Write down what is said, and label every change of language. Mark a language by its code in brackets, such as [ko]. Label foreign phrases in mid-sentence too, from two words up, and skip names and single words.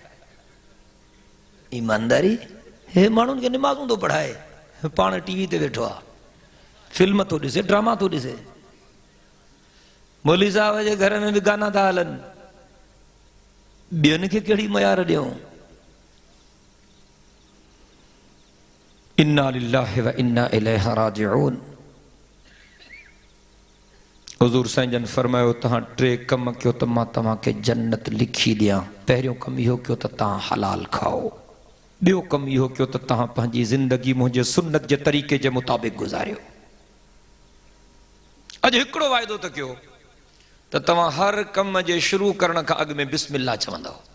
[sd] ईमानदारी, हे माण्हुनि खे निमाज़ूं थो पढ़ाए, पाण टीवी ते वेठो आहे, फिल्म थो ॾिसे, ड्रामा थो ॾिसे। मौलवी साहब जे घर में बि गाना था हलनि, ॿियनि खे कहिड़ी मयार ॾियूं। [ar] إنا لله وإنا إليه راجعون. [sd] हुज़ूर साईं जन फरमायो, तव्हां टे कम कयो त मां तव्हांखे जन्नत लिखी ॾियां। पहिरियों कम इहो कयो त तव्हां हलाल खाओ, ॿियो कम इहो कयो त तव्हां पंहिंजी ज़िंदगी मुंहिंजे सुन्नत जे तरीक़े जे मुताबिक़ गुज़ारियो। अॼु हिकिड़ो वाइदो त कयो त तव्हां हर कम जे शुरू करण खां अॻु में बिस्मिल्लाह चवंदव।